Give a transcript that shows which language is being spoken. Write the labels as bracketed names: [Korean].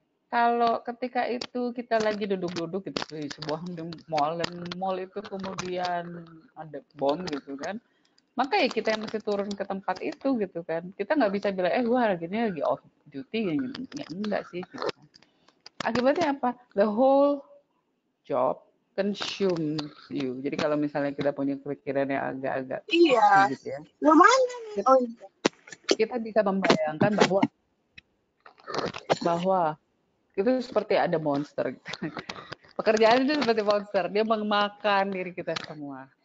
[Indonesian] Kalau ketika itu kita lagi duduk-duduk gitu di sebuah mall, dan mall itu kemudian ada bom gitu kan, maka ya kita yang mesti turun ke tempat itu gitu kan. Kita nggak bisa bilang, gue hari ini lagi off duty, ya enggak sih gitu kan. Akibatnya apa? [English] The whole job consume you. [Indonesian] Jadi kalau misalnya kita punya pikiran yang agak-agak Iya. gitu ya, Lumayan. kita bisa membayangkan bahwa itu seperti ada monster gitu. Pekerjaan itu seperti monster, dia memakan diri kita semua.